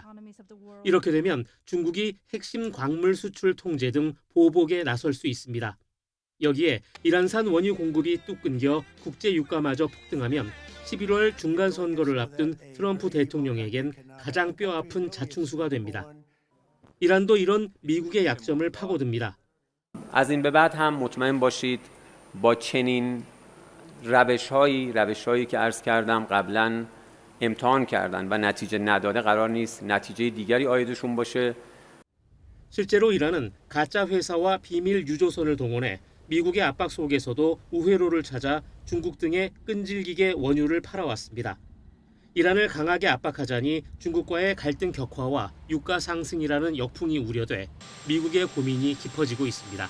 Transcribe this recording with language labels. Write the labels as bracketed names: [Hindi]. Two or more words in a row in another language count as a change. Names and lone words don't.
[Korean] 이렇게 되면 중국이 핵심 광물 수출 통제 등 보복에 나설 수 있습니다. 여기에 이란산 원유 공급이 뚝 끊겨 국제 유가마저 폭등하면 11월 중간 선거를 앞둔 트럼프 대통령에겐 가장 뼈아픈 자충수가 됩니다. 이란도 이런 미국의 약점을 파고듭니다. [Persian] از این به بعد هم مطمئن باشید با چنین روش‌هایی که عرض کردم قبلا امتحان کردن و نتیجه نداده قرار نیست نتیجه دیگری عایدشون باشه. [Korean] 실제로 이란은 가짜 회사와 비밀 유조선을 동원해 미국의 압박 속에서도 우회로를 찾아 중국 등에 끈질기게 원유를 팔아왔습니다. 이란을 강하게 압박하자니 중국과의 갈등 격화와 유가 상승이라는 역풍이 우려돼 미국의 고민이 깊어지고 있습니다.